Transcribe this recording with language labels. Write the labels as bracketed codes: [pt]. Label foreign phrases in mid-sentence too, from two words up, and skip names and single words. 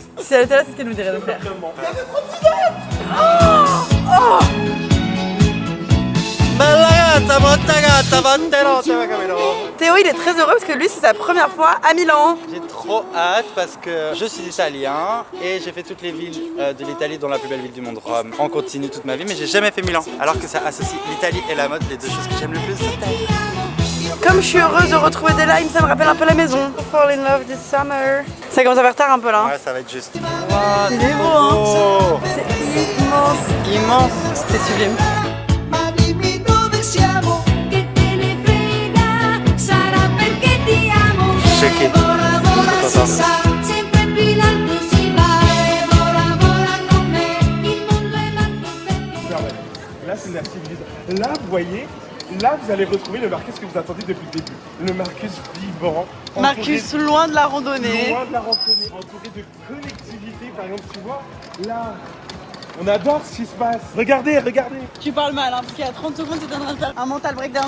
[fr] Si elle était là, c'est ce qu'elle nous dirait de faire. Théo, il est très heureux parce que lui, c'est sa première fois à Milan. J'ai trop hâte parce que je suis italien et j'ai fait toutes les villes de l'Italie, dont la plus belle ville du monde, Rome, en continu toute ma vie, mais j'ai jamais fait Milan. Alors que ça associe l'Italie et la mode, les deux choses que j'aime le plus. Comme je suis heureuse de retrouver des limes, ça me rappelle un peu la maison. [en] Fall in love this summer. [fr] Ça commence à faire tard un peu là. Ouais, ça va être juste. Il est beau, hein. C'est immense. Immense. C'est sublime. [it] Ma dimmi dove siamo, che te ne frega, sarà perché ti amo. [fr] Choqué. [it] Vola, vola, si sa, sempre più in alto si va. E vola, vola con me, il mondo è l'alto perché. [fr] Là c'est la civilisation. Là vous voyez, là vous allez retrouver le Marcus que vous attendiez depuis le début. Le Marcus vivant. Marcus, loin de la randonnée. Loin de la randonnée, entouré de collectivité, par exemple, tu vois, là, on adore ce qui se passe. Regardez, regardez. Tu parles mal, hein, parce qu'il y a 30 secondes, tu es en train de faire un [en] mental breakdown.